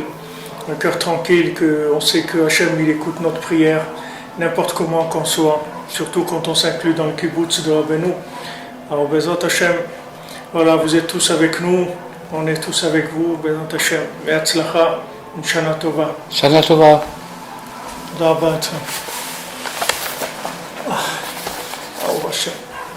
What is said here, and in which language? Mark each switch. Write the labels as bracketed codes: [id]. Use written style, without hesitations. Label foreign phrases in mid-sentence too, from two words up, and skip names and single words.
[fr] Le cœur tranquille, qu'on sait que Hachem il écoute notre prière, n'importe comment qu'on soit, surtout quand on s'inclut dans le kibbutz de Rabbeinu. Alors, [he] בעזרת השם, [fr] voilà, vous êtes tous avec nous. On est tous avec vous, [he] בעזרת השם. והצלחה, une שנה טובה. שנה טובה. Tודה רבה. אהוב השם.